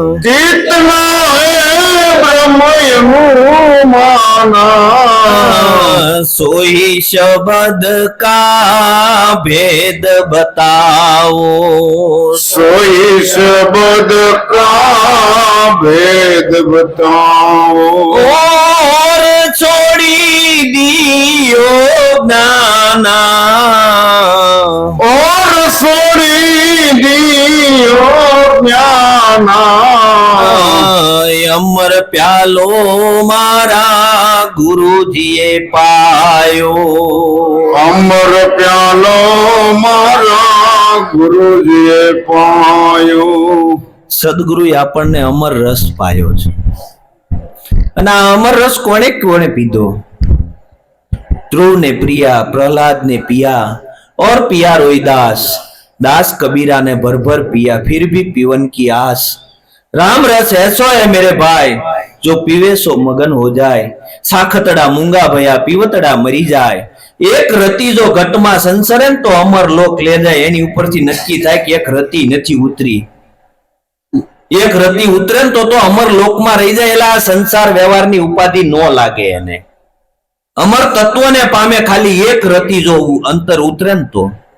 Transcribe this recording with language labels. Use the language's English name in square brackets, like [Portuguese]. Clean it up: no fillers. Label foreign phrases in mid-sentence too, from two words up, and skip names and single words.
[Hindi] कितना है ब्रह्म अनुमाना. सोई शब्द का भेद बतावो, सोई शब्द का भेद बतावो. और छोड़ी दियो ज्ञाना, और सोड़ी दियो ज्ञाना. [Gujarati] અમર પ્યાલો મારા ગુરુજીએ પાયો, અમર પ્યાલો મારા ગુરુજીએ પાયો. સદગુરુએ આપણને અમર રસ પાયો છે. અને આ અમર રસ કોણે કોણે પીધો? ધ્રુવ ને પ્રિયા, પ્રહલાદ ને પિયા, [Hindi] और पिया रोहिदास, दास कबीरा ने भर भर पिया, फिर भी पीवन की आस. राम रस ऐसो है मेरे भाई, जो पीवे सो मगन हो जाए. साखतड़ा मूंगा भया पीवतड़ा मरी જાય. [Gujarati] એક રતી જો ઘટમાં સંસરે ને તો અમર લોક લે જાય. એની ઉપરથી નક્કી થાય કે એક રતી નથી ઉતરી. એક રતી ઉતરે ને તો અમર લોકમાં રહી જાય. એટલે આ સંસાર વ્યવહારની ઉપાધિ નો લાગે એને. અમર તત્વને પામે ખાલી એક રતી જો અંતર ઉતરે ને તો.